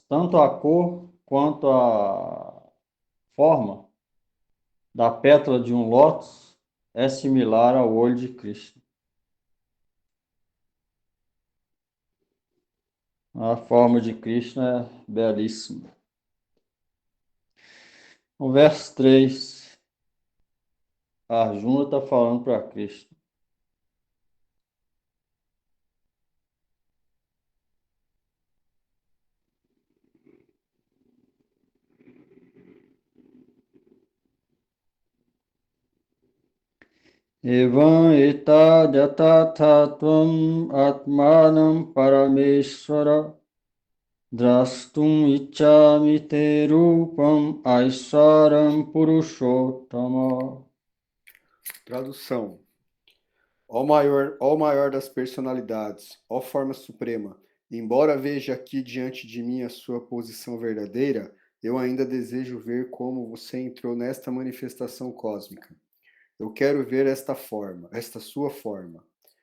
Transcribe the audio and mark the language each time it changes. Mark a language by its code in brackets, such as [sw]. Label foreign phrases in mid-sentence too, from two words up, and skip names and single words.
[pt] Tanto a cor quanto a forma da pétala de um lótus é similar ao olho de Krishna. A forma de Krishna é belíssima. No verso 3, Arjuna está falando para Krishna. [sa] Evam etadyatatatvam atmanam parameshvara drastum ichami te rupam aiswaram purushottama. [pt] Tradução. Ó maior das personalidades, ó forma suprema, embora veja aqui diante de mim a sua posição verdadeira, eu ainda desejo ver como você entrou nesta manifestação cósmica. Eu quero ver esta forma, esta sua forma.